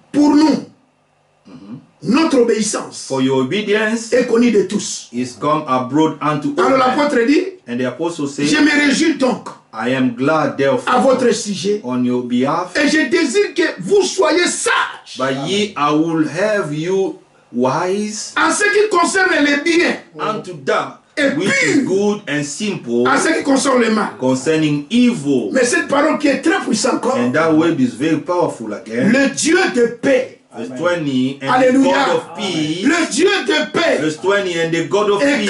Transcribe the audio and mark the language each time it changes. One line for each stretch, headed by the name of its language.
French: pour nous, notre obéissance
English: for your obedience
French: est connue de tous.
English: is come abroad unto all
French: Alors
English: men.
French: l'apôtre dit,
English: And the apostle
French: je
English: said,
French: me réjouis donc
English: I am glad
French: à
English: therefore
French: votre sujet
English: on your behalf,
French: et je désire que vous soyez sages
English: but ye I will have you wise
French: en ce qui concerne les biens,
English: unto that
French: Et
English: which
French: pure.
English: is good and simple
French: en ce qui concerne le mal.
English: concerning evil.
French: Mais cette parole qui est très puissante encore,
English: And that word is very powerful again.
French: le Dieu de paix,
English: Verse 20, and the
French: Alléluia,
English: God of peace,
French: le Dieu de paix
English: verse 20, and the God of peace